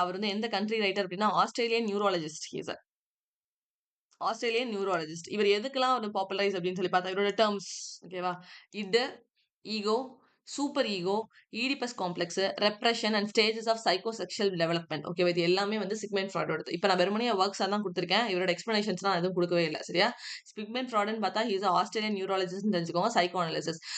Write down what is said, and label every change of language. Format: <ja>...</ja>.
<ta>அவர் வந்து எந்த country writer அப்படின்னா Australian neurologist.</ta> <en>He is a Australian neurologist.</en> <ta>இவர் எதுக்கெல்லாம் ஒரு பாப்புலரைஸ் அப்படின்னு சொல்லி பார்த்தா இவரோட டேர்ம்ஸ். ஓகேவா?</ta> <en>It, ego, super ego, Oedipus complex, repression and stages of psychosexual development.</en> <ta>ஓகேவா? இது எல்லாமே வந்து சிக்மெண்ட் ஃப்ராடோடது. இப்போ நான் வெறுமனே ஒர்க்ஸ் தான் கொடுத்துருக்கேன், இவரோட எக்ஸ்பிளனேஷன்ஸ் நான் எதுவும் கொடுக்கவே இல்லை. சரியா? சிக்மெண்ட் ஃப்ராட்னு பார்த்தா</ta> <en>he's Australian neurologist</en> <ta>தெரிஞ்சுக்கோங்க. Psycho analysis.</ta>